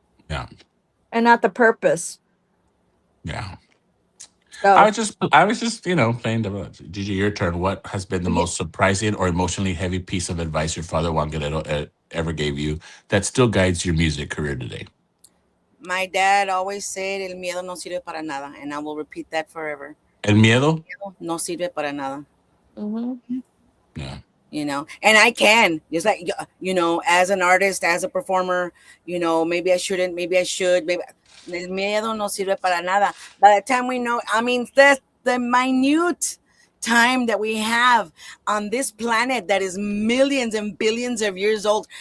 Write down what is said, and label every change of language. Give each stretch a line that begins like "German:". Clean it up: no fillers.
English: Yeah. And not the purpose. Yeah. So I was just, playing the Gigi, your turn. What has been the most surprising or emotionally heavy piece of advice your father Juan Guerrero ever gave you that still guides your music career today? My dad always said,
Spanish: el miedo no sirve para nada.
English: And I will repeat that forever.
Spanish: El miedo? No sirve para nada. Mm-hmm.
English: Yeah. And I can, just like, as an artist, as a performer, maybe I shouldn't, maybe I should, maybe
Spanish: el miedo no sirve para nada.
English: By the time we know, I mean, the minute time that we have on this planet that is millions and billions of years old.